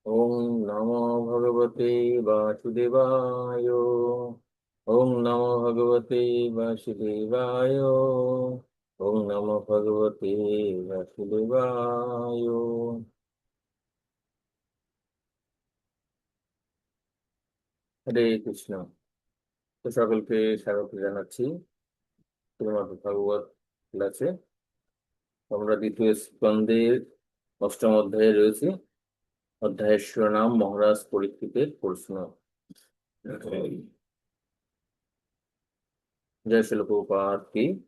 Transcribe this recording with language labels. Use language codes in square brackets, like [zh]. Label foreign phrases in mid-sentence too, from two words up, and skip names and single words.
[sa] ॐ नमो भगवते वासुदेवाय। ॐ नमो भगवते वासुदेवाय। ॐ नमो भगवते वासुदेवाय। [bn] হরে কৃষ্ণ। তো সকলকে স্বাগত জানাচ্ছি শ্রীমদ্ ভাগবত ক্লাসে। আমরা দ্বিতীয় স্কন্ধের অষ্টম অধ্যায়ে রয়েছে। অধ্যায়ের শিরোনাম মহারাজ পরীক্ষিতের প্রশ্ন। জয় শিল প্রভুপাদ কি।